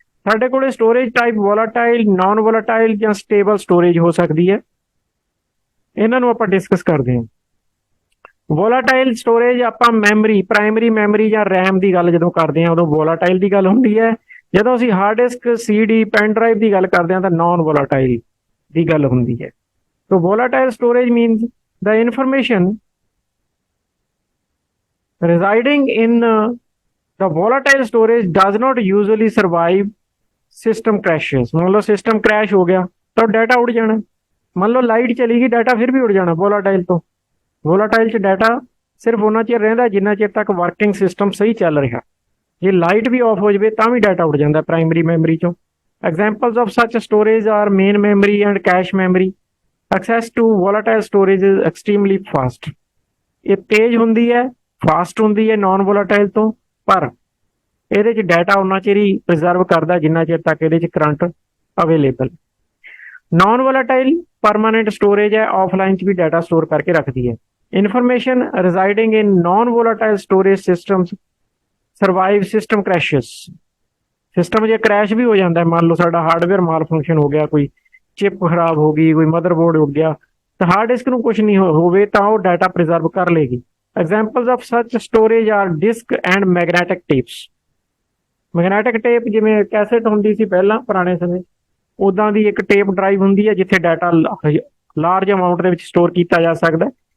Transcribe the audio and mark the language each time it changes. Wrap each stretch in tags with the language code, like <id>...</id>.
<pa>ਸਾਡੇ ਕੋਲ storage type ਵੋਲਾਟਾਈਲ, naan ਵੋਲਾਟਾਈਲ ਜਾਂ ਸਟੇਬਲ ਸਟੋਰੇਜ ਹੋ ਸਕਦੀ ਹੈ। ਇਹਨਾਂ ਨੂੰ ਆਪਾਂ ਡਿਸਕਸ ਕਰਦੇ ਹਾਂ। ਵੋਲਾਟਾਈਲ ਸਟੋਰੇਜ ਆਪਾਂ ਮੈਮਰੀ, ਪ੍ਰਾਇਮਰੀ ਮੈਮਰੀ ਜਾਂ ਰੈਮ ਦੀ ਗੱਲ ਜਦੋਂ ਕਰਦੇ ਹਾਂ ਉਦੋਂ ਵੋਲਾਟਾਈਲ ਦੀ ਗੱਲ ਹੁੰਦੀ ਹੈ। ਜਦੋਂ ਅਸੀਂ hard disk, CD, pen drive ਦੀ ਗੱਲ ਕਰਦੇ ਹਾਂ ਤਾਂ ਨਾਨ ਵੋਲਾਟਾਈਲ ਦੀ ਗੱਲ ਹੁੰਦੀ ਹੈ।</pa> <en>So volatile storage means the information residing in the volatile storage does not usually survive system crashes।</en> <pa>ਮੰਨ ਲਓ ਸਿਸਟਮ ਕ੍ਰੈਸ਼ ਹੋ ਗਿਆ ਤਾਂ ਡਾਟਾ ਉੜ ਜਾਣਾ। ਮੰਨ ਲਓ ਲਾਈਟ ਚਲੀ ਗਈ, ਡਾਟਾ ਫਿਰ ਵੀ ਉੜ ਜਾਣਾ ਵੋਲਾਟਾਈਲ ਤੋਂ। ਵੋਲਾਟਾਈਲ 'ਚ ਡਾਟਾ ਸਿਰਫ ਉਹਨਾਂ ਚਿਰ ਰਹਿੰਦਾ ਜਿੰਨਾ ਚਿਰ ਤੱਕ ਵਰਕਿੰਗ ਸਿਸਟਮ ਸਹੀ ਚੱਲ ਰਿਹਾ। ਜੇ ਲਾਈਟ ਵੀ ਆਫ ਹੋ ਜਾਵੇ ਤਾਂ ਵੀ ਡਾਟਾ ਉੜ ਜਾਂਦਾ ਪ੍ਰਾਇਮਰੀ ਮੈਮਰੀ 'ਚੋਂ।</pa> <en>Examples of such storage are main memory and cache memory. Access to volatile storage is extremely fast।</en> <pa>ਇਹ ਤੇਜ਼ ਹੁੰਦੀ ਹੈ, ਫਾਸਟ ਹੁੰਦੀ ਹੈ ਨਾਨ ਵੋਲਾਟਾਈਲ ਤੋਂ, ਪਰ ਇਹਦੇ 'ਚ ਡਾਟਾ ਉਨਾ ਚਿਰ ਹੀ ਪ੍ਰੀਜ਼ਰਵ ਕਰਦਾ ਜਿੰਨਾ ਚਿਰ ਤੱਕ ਇਹਦੇ 'ਚ current available. Naan ਵੋਲਾਟਾਈਲ permanent storage ਹੈ, ਆਫਲਾਈਨ 'ਚ ਵੀ ਡਾਟਾ ਸਟੋਰ ਕਰਕੇ ਰੱਖਦੀ ਹੈ।</pa> <en>Information residing in non volatile storage systems survive system crashes।</en> <pa>System ਜੇ ਕ੍ਰੈਸ਼ ਵੀ ਹੋ ਜਾਂਦਾ, ਮੰਨ ਲਓ ਸਾਡਾ ਹਾਰਡਵੇਅਰ ਮਾਲ ਫੰਕਸ਼ਨ ਹੋ ਗਿਆ, ਕੋਈ ਚਿਪ ਖਰਾਬ ਹੋ ਗਈ, ਕੋਈ ਮਦਰਬੋਰਡ ਉੱਡ ਗਿਆ, ਤਾਂ ਹਾਰਡ ਡਿਸਕ ਨੂੰ ਕੁਝ ਨਹੀਂ ਹੋਵੇ ਤਾਂ ਉਹ ਡਾਟਾ ਪ੍ਰੀਜ਼ਰਵ ਕਰ ਲੇਗੀ।</pa> <en>Examples of such storage are disk and magnetic tapes.</en> <pa>Magnetic tape ਜਿਵੇਂ ਕੈਸੇਟ ਹੁੰਦੀ ਸੀ ਪਹਿਲਾਂ ਪੁਰਾਣੇ ਸਮੇਂ, ਉਦਾਂ ਦੀ ਇੱਕ ਟੇਪ ਡਰਾਈਵ ਹੁੰਦੀ ਹੈ ਜਿੱਥੇ ਡਾਟਾ ਲਾਰਜ ਅਮਾਉਂਟ ਦੇ ਵਿੱਚ ਸਟੋਰ ਕੀਤਾ ਜਾ ਸਕਦਾ।</pa>